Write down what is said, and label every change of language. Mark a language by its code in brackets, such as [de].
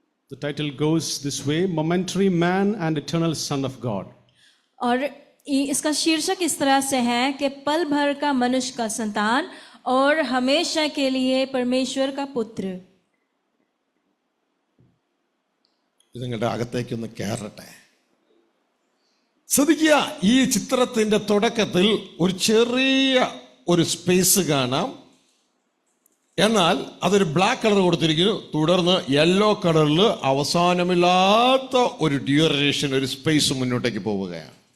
[en] The title goes this way: Momentary Man and Eternal Son of God. [hi] और इसका शीर्षक इस तरह से है कि पल भर का मनुष्य का संतान और हमेशा के लिए परमेश्वर का पुत्र. [ml] ഇത് നിങ്ങളുടെ അകത്തേക്കൊന്ന് കയറട്ടെ. ശ്രദ്ധിക്കുക, ഈ ചിത്രത്തിന്റെ തുടക്കത്തിൽ ഒരു ചെറിയ ഒരു സ്പേസ് കാണാം. എന്നാൽ അതൊരു ബ്ലാക്ക് കളർ കൊടുത്തിരിക്കുന്നു. തുടർന്ന് യെല്ലോ കളറിൽ അവസാനമില്ലാത്ത ഒരു ഡ്യൂറേഷൻ, ഒരു സ്പേസ് മുന്നോട്ടേക്ക് പോവുകയാണ്.